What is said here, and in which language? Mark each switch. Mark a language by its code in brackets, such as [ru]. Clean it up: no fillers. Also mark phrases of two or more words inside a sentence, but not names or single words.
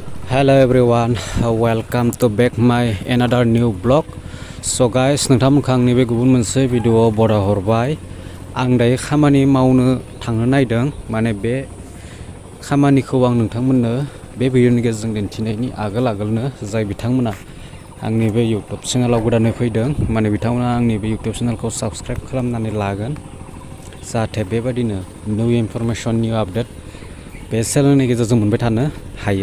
[en] Hello everyone, welcome to back my another new vlog. So guys, [brx] नोंथांमोनखौ आंनि बे गुबुन मोनसे भिडिअआव बराय हरबाय। आं दायो खामानि मावनो थांनो नायदों, माने बे खामानिखौ आं नोंथांमोननो बे भिडिअनि गेजेरजों दिन्थिनायनि आगोलनो जाय बिथांमोना आंनि बे YouTube चेनेलाव गोदानै फैदों, माने बिथांमोना आंनि बे YouTube चेनेलखौ साबस्क्राइब खालामनानै लागोन, जाहाथे बेबायदिनो [en] new information new update [brx] बे चेनेलनि गेजेरजों मोनबाय थानो हायो।